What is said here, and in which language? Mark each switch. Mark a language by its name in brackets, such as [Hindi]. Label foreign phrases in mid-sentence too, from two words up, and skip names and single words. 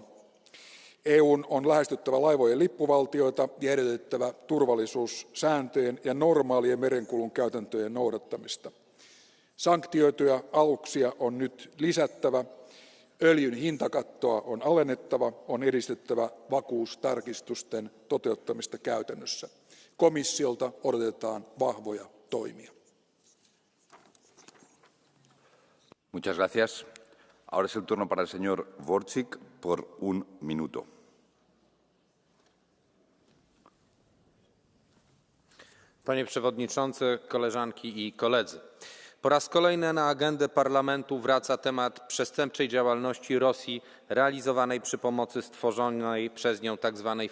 [Finnish] EUn on lähestyttävä laivojen lippuvaltioita ja edellytettävä turvallisuussääntöjen ja normaalien merenkulun käytäntöjen noudattamista. Sanktioituja aluksia on nyt lisättävä, öljyn hintakattoa on alennettava, on edistettävä vakuustarkistusten toteuttamista käytännössä. Komissiolta odotetaan vahvoja toimia. [Spanish] Muchas gracias. Ahora es el turno para el señor Dworczyk por un minuto. [Polish] Panie Przewodniczący, koleżanki i koledzy. Po raz kolejny na agendę Parlamentu wraca temat przestępczej działalności Rosji realizowanej przy pomocy stworzonej przez nią tzw.